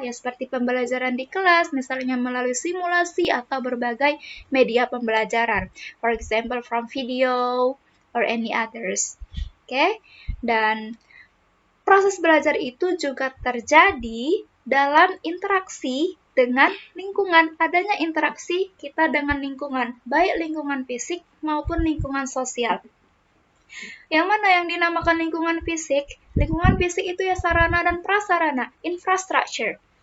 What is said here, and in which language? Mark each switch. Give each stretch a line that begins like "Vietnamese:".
Indonesian: Ya seperti pembelajaran di kelas, misalnya melalui simulasi atau berbagai media pembelajaran.
English: For example, from video or any others.
Indonesian: Oke? Dan proses belajar itu juga terjadi dalam interaksi dengan lingkungan. Adanya interaksi kita dengan lingkungan, baik lingkungan fisik maupun lingkungan sosial. Yang mana yang dinamakan lingkungan fisik? Lingkungan fisik itu ya sarana dan prasarana, infrastructure.